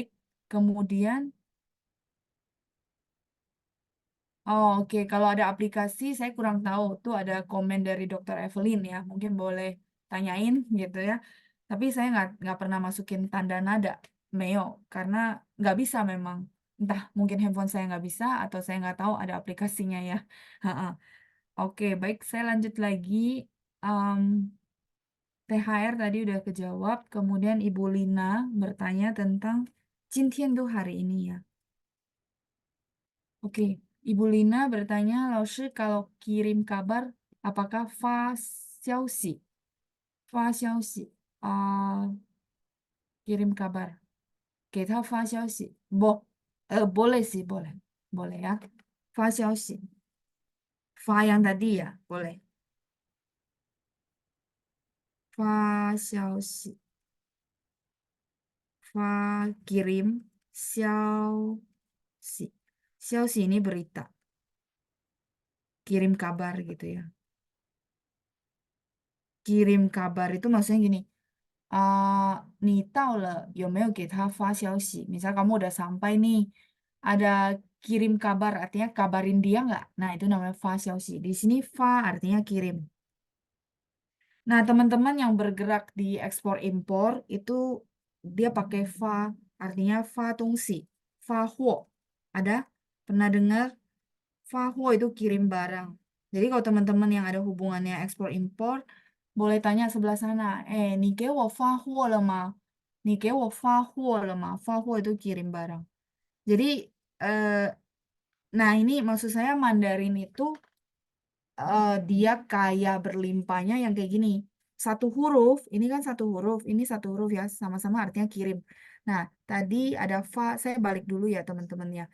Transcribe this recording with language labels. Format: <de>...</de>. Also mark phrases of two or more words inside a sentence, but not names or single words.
<id>Kemudian oh, oke, kalau ada aplikasi saya kurang tahu. Tuh ada komen dari Dokter Evelyn ya, mungkin boleh tanyain gitu ya. Tapi saya nggak pernah masukin tanda nada Meo karena nggak bisa memang. Entah mungkin handphone saya nggak bisa atau saya nggak tahu ada aplikasinya ya. Ha-ha. Oke, baik, saya lanjut lagi. Em, THR tadi udah kejawab. Kemudian Ibu Lina bertanya tentang Jintian tuh hari ini ya. Oke, Ibu Lina bertanya, Laoshi kalau kirim kabar, apakah</id> <zh>发消息? 发消息,</zh> <id>kirim kabar. Kita</id> <zh>发消息.</zh> <id>Boleh sih, boleh. Boleh ya.</id> <zh>发消息.</zh> <id>Fa yang tadi ya, boleh.</id> <zh>发消息.</zh> <id>Fa kirim, xiaoxi. Xiaoxi ini berita, kirim kabar gitu ya. Kirim kabar itu maksudnya gini,</id> <zh>你到了有没有给他发消息?</zh> <id>Misal kamu udah sampai nih, ada kirim kabar, artinya kabarin dia nggak? Nah, itu namanya</id> <zh>发消息.</zh> <id>Di sini fa artinya kirim. Nah, teman-teman yang bergerak di ekspor impor itu dia pakai fa, artinya</id> <zh>发通知，发货.</zh> <id>Ada? Pernah dengar?</id> <zh>发货</zh> <id>itu kirim barang. Jadi kalau teman-teman yang ada hubungannya ekspor impor, boleh tanya sebelah sana,</id> <zh>你给我发货了吗? 你给我发货了吗？发货</zh> <id>itu kirim barang. Jadi, eh, nah ini maksud saya Mandarin itu dia kaya berlimpahnya yang kayak gini. Satu huruf, ini kan satu huruf, ini satu huruf ya, sama-sama artinya kirim. Nah, tadi ada fa, saya balik dulu ya teman-teman ya.</id>